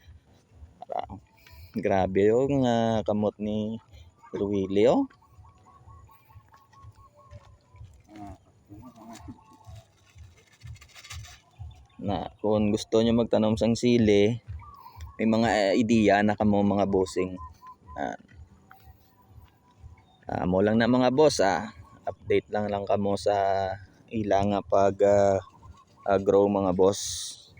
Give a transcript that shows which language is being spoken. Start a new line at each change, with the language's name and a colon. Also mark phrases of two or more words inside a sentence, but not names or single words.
Hiligaynon: Grabe yung kamot ni Sir Willie na kung gusto nyo magtanom sang sili, may mga idea na kamo mga bossing. Mo lang na mga boss, update lang kamo sa ilang pag grow mga boss.